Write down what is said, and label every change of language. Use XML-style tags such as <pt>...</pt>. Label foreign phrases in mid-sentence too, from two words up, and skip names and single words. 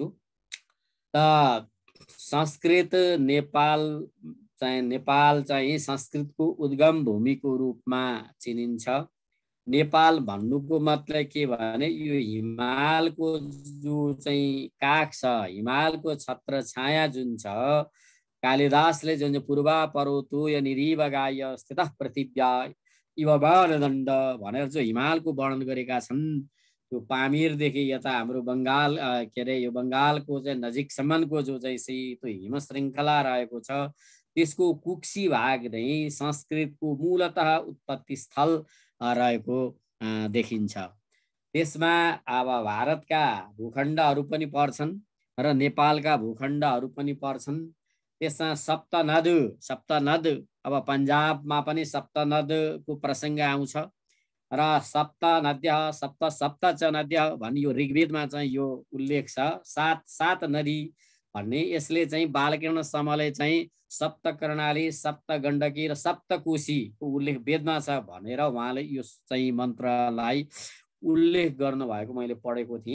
<ne>त संस्कृत नेपाल चाहिँ संस्कृतको उद्गम भूमिको रूपमा चिनिन्छ। नेपाल भन्नुको मतलब के भने यो हिमालको जो चाहिँ काख छ, हिमालको छत्र छाया जुन छ, कालिदासले जुन</ne> <sa>पूर्वा पर्वतो निरीवगाय स्थितः पृथिव्या इव बाणदण्ड</sa> <ne>भनेर जो हिमालको वर्णन गरेका छन्, यो पामीरदेखि यता हाम्रो बङ्गाल के अरे यो बङ्गालको चाहिँ नजिकसम्मको जो चाहिँ त्यो हिम श्रृङ्खला रहेको छ, त्यसको कुक्सी भाग नै संस्कृतको मूलतः उत्पत्ति स्थल रहेको देखिन्छ। त्यसमा अब भारतका भूखण्डहरू पनि पर्छन् र नेपालका भूखण्डहरू पनि पर्छन्। त्यसमा सप्तनद अब पन्जाबमा पनि सप्तनदको प्रसङ्ग आउँछ। र</ne> <sa>सप्त नद्यः सप्त सप्त च नद्यः</sa> <ne>भन्ने यो ऋग्वेदमा चाहिँ यो उल्लेख छ। सात नदी भन्ने यसले चाहिँ बालकृष्ण समले चाहिँ सप्त कर्णाली सप्त गण्डकी र सप्त कोशीको उल्लेख वेदमा छ भनेर उहाँले यो चाहिँ मन्त्रलाई उल्लेख गर्नुभएको मैले पढेको थिएँ।</ne>